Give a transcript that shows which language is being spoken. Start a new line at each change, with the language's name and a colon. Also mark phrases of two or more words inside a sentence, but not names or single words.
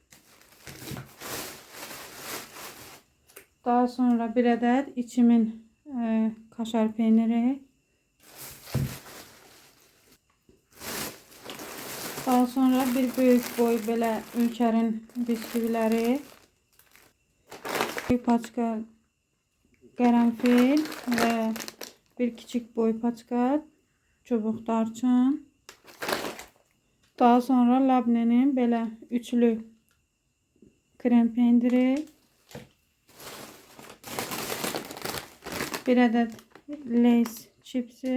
Turkish: Daha sonra 1 adet içimin kaşar peyniri. Daha sonra bir büyük boy belə Ülker'in bisküviləri. Bir paçka karanfil ve bir küçük boy paçka çubuk darçın. Daha sonra Labne'nin belə üçlü krem pendiri. 1 adet Lay's çipsi.